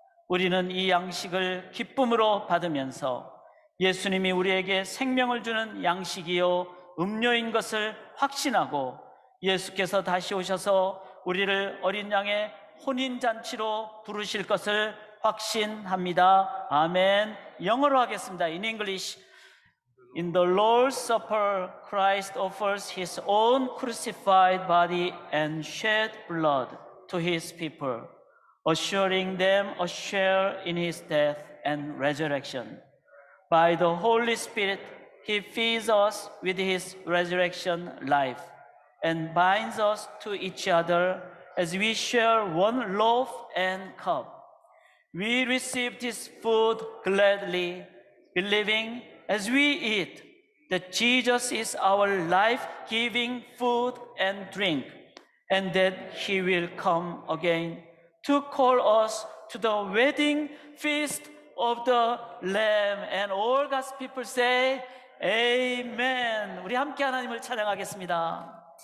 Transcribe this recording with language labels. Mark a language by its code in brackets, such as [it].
[ko] 우리는 이 양식을 기쁨으로 받으면서 예수님이 우리에게 생명을 주는 양식이요 음료인 것을 확신하고 예수께서 다시 오셔서 우리를 어린 양의 혼인잔치로 부르실 것을 확신합니다. 아멘. 영어로 하겠습니다. [en] In English. In the Lord's Supper, Christ offers His own crucified body and shed blood to His people, assuring them a share in His death and resurrection. By the Holy Spirit, He feeds us with His resurrection life and binds us to each other as we share one loaf and cup. We receive this food gladly, believing as we eat that Jesus is our life-giving food and drink, and that He will come again to call us to the wedding feast of the Lamb. And all God's people say, Amen. [ko] 우리 함께 하나님을 찬양하겠습니다.